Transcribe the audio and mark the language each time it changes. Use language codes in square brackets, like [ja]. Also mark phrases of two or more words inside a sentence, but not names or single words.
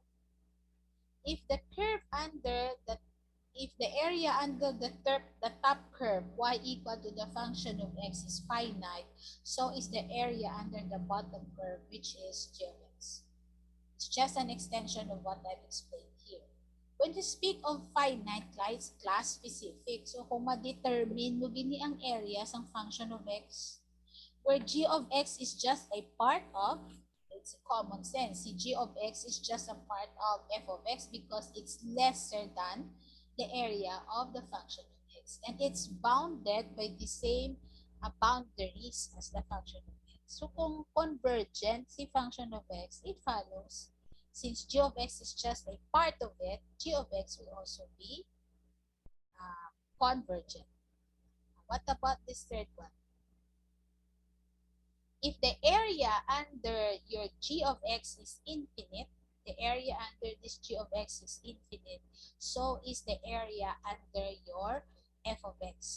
[en] If the curve under if the area under the top curve y equal to the function of x is finite, so is the area under the bottom curve, which is g of x. It's just an extension of what I've explained here. When you speak of finite, class specific, so [hil] kung ma-determine mo gini ang [en] area ng function of x, where g of x is just a part of, it's common sense, si g of x is just a part of f of x because it's lesser than the area of the function of x, and it's bounded by the same boundaries as the function of x. So kung convergent si function of x, it follows, since g of x is just a part of it, g of x will also be convergent. What about this third one? If the area under your g of x is infinite, the area under this g of x is infinite, so is the area under your f of x.